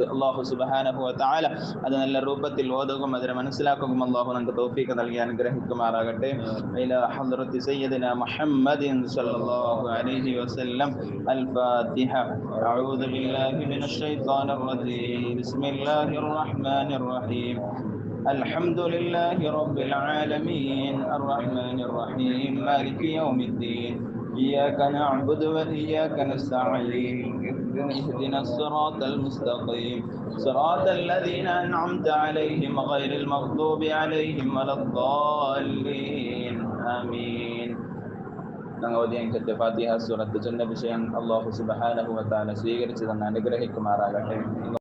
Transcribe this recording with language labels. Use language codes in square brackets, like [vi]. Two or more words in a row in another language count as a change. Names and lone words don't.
[ar] الله سبحانه وتعالى [ml] അത് നല്ല രൂപത്തിൽ ഓതുകയും അതിനെ മനസ്സിലാക്കുകയും അല്ലാഹു നമുക്ക് തൗഫീഖ് നൽകി അനുഗ്രഹിക്കുമാറാകട്ടെ. [ar] إلى حضرة سيدنا محمد صلى الله عليه وسلم. الفاتحة. أعوذ بالله من الشيطان الرجيم. بسم الله الرحمن الرحيم. الحمد لله رب العالمين الرحمن الرحيم مالك يوم الدين إياك نعبد وإياك نستعين اهدنا الصراط المستقيم صراط الذين أنعمت عليهم غير المغضوب عليهم ولا الضالين آمين. [ml] ഞങ്ങൾ ഓതിയ ഫാത്തിഹ സൂറത്ത് ചൊന്ന വിഷയം [ar] الله سبحانه وتعالى [ml] സ്വീകരിച്ചു തന്ന അനുഗ്രഹിക്കുമാറാകട്ടെ.